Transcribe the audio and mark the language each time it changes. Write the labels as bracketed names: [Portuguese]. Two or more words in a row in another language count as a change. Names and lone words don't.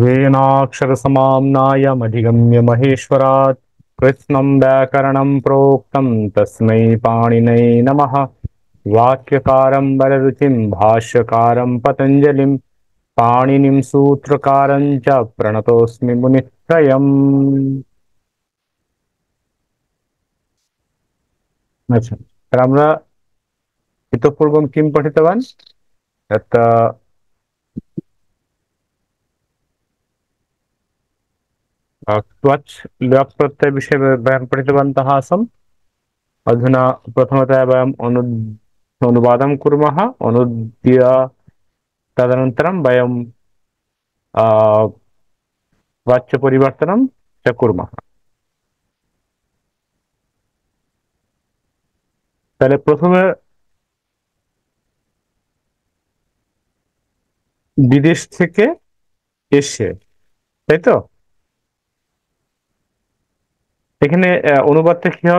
[Sanskrit] यक्षेणाक्षरसमाम्नायमधिगम्य महेश्वरात् कृत्स्नं व्याकरणं प्रोक्तं तस्मै पाणिनये नमः। वाक्यकारं वररुचिं भाष्यकारं पतञ्जलिं पाणिनिं सूत्रकारं च प्रणतोऽस्मि मुनित्रयम्। [Bangla] আচ্ছা, আমরা [Sanskrit] ইতঃপূর্বম কিম পঠিতवान् यत् त्वच् ल्यप् प्रत्ययविषये वयं पठितवन्तः आसम्। अधुना प्रथमतया वयम् अनुवादं कुर्मः। अनुद्य तदनन्तरं वयं वाच्यपरिवर्तनं च कुर्मः। [Bangla] তাহলে প্রথমে বিদেশ থেকে এসে, তাই তো? এখানে অনুবাদটা কি হবে?